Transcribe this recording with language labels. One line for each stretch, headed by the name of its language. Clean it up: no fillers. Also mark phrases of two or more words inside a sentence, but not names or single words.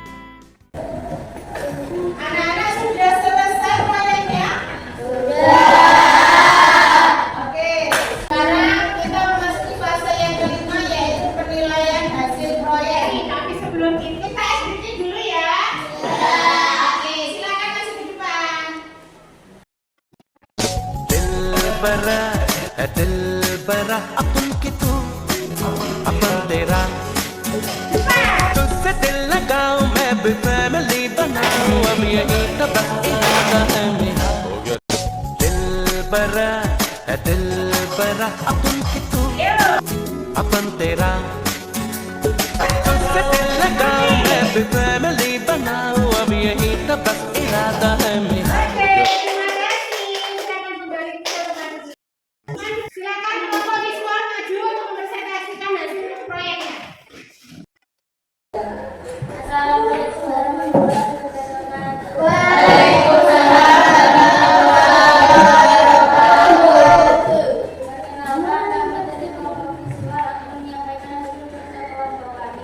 Indonesian: Anak-anak sudah selesai proyeknya? Oke, sekarang kita memasuki fase yang kelima, yaitu penilaian hasil proyek. Tapi sebelum itu kita SBC dulu ya. Oke, silakan masuk di depan.
Hindi: दिल बरा अपन की तू अपन तेरा तुझसे दिल लगाऊं मैं भी फैमिली बनाऊं अब यही तो बस इरादा है मेरा दिल बरा अपन की तू अपन तेरा तुझसे दिल लगाऊं मैं भी फैमिली बनाऊं अब यही तो बस इरादा है मेरा
Indonesian: Silakan kelompok visual maju untuk mempresentasikan hasil proyeknya.
Arabic: السلام عليكم ورحمة الله وبركاته.
Indonesian: Perkenalkan, nama dari kelompok visual akan menyampaikan hasil kerja kelompok kami.